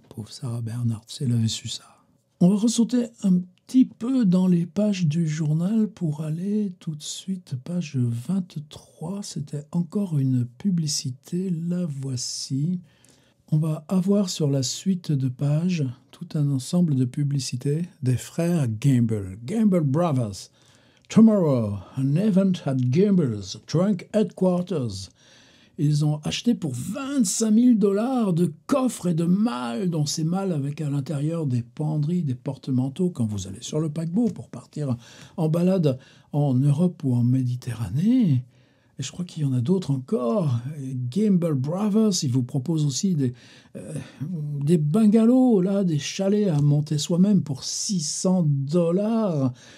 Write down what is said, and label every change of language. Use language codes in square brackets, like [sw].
[fr] Pauvre Sarah Bernhardt, si elle avait su ça. On va ressauter un petit peu dans les pages du journal pour aller tout de suite, page 23. C'était encore une publicité, la voici. On va avoir sur la suite de pages tout un ensemble de publicités des frères Gamble, Gamble Brothers. [en] Tomorrow, an event at Gamble's Trunk Headquarters. [fr] Ils ont acheté pour 25 000 $ de coffres et de malles, dont ces malles avec à l'intérieur des penderies, des porte-manteaux, quand vous allez sur le paquebot pour partir en balade en Europe ou en Méditerranée. Et je crois qu'il y en a d'autres encore. Gamble Brothers, ils vous proposent aussi des bungalows, là, des chalets à monter soi-même pour 600 $.